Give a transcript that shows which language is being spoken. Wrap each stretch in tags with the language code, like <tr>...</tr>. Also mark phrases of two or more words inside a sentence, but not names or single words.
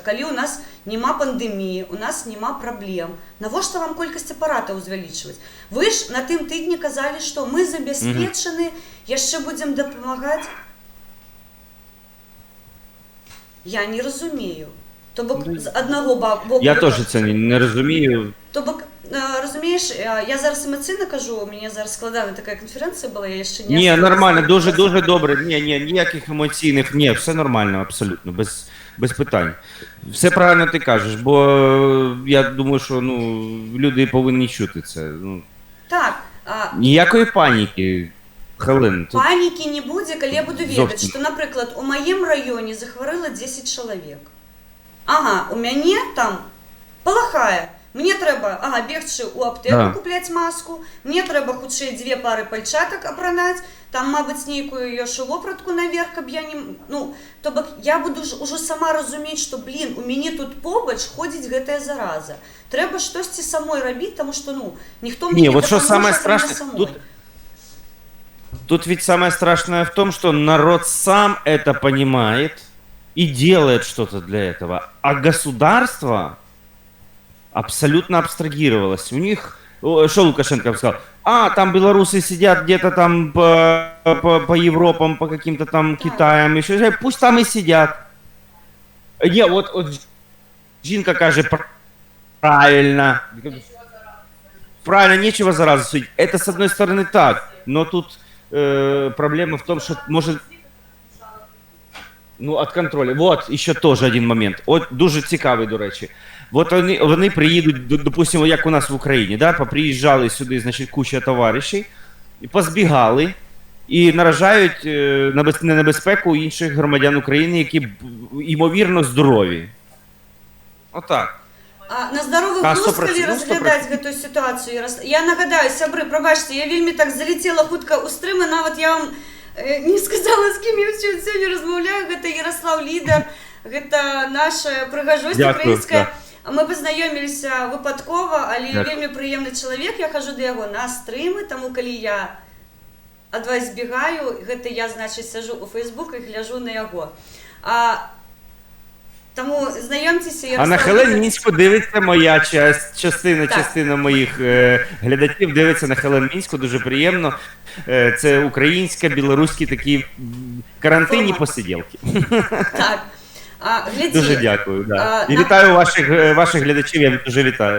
<be>Калі у нас няма пандэміі, у нас няма праблем, навошта вам колькасць апаратаў увялічваць? Вы ж на тым тыдні казалі, што мы забяспечаны, яшчэ будзем дапамагаць? Я не разумею. То бок, з аднаго боку...</be> <uk>Я теж це не розумію. То бок, розумієш, я зараз емоційно кажу, у мене зараз складана така конференція була, я ще не... Ні, нормально, дуже добре. Ні, ніяких емоційних, ні, все нормально, абсолютно, без питань. Все правильно ти кажеш, бо я думаю, що люди повинні чути це. Так. Ніякої паніки, Хелен. Паніки не буде, коли я буду ведати, що, наприклад, у моєму районі захворіло 10 чоловік. Ага,</uk> <be>у мяне там палахае. Мне трэба, бегчы ў аптэку купляць маску, мне трэба хутчэй 2 пары пальчатак апранаць, там, мабыць, нейкую яшчэ вопратку наверх, каб я не... То бок, я буду ўжо сама разумець, што, у мяне тут побач ходзіць гэтая зараза. Трэба штосьці самой рабіць, таму што, ніхто мне не дапаможа самой.</be> <ru>Тут ведь самое страшное в том, что народ сам это понимает и делает что-то для этого, а государство абсолютно абстрагировалось. У них, что Лукашенко сказал, там белорусы сидят где-то там по Европам, по каким-то там Китаям, еще, пусть там и сидят.</ru> <uk>Не, вот жінка каже, правильно,</uk> <ru>нечего заразу судить. Это с одной стороны так, но тут проблема в том, что может...</ru> <uk>от контролю. Вот, ще теж один момент. От дуже цікавий, до речі. От вони приїдуть, допустимо, як у нас в Україні, да? Поприїжджали сюди, значить, куча товаришів, і позбігали, і наражають на небезпеку інших громадян України, які, ймовірно, здорові. Отак.</uk> <be>На здоровых глузд, калі разглядаць гэтую сітуацыю. Я нагадаю, сябры, прабачце, я вельмі так залетела хутка ў стрым, і нават я вам не сказала, з кім я сёння размаўляю. Гэта Ярослав Лідар, гэта наша прыгажосць</be> <uk>Дякую,</uk> <be>украінская. Мы пазнаёміліся выпадкова, але</be> <uk>Так.</uk> <be>вельмі прыемны чалавек, я хожу да яго на стрымы, таму калі я ад вас збегаю, гэта я, значыць, сяжу ў Фейсбук і гляжу на яго. Таму знаёмцеся,</be> <uk>А на Хелен Мінську дивиться моя частина, Так. частина моїх глядачів дивиться на Хелен Мінську, дуже приємно. Це українська, білоруські такі карантинні Форма. посиділки.</uk> <be>Так. Глядзі.</be> <uk>Дуже дякую. Да. І на- вітаю ваших глядачів, я дуже вітаю.</uk>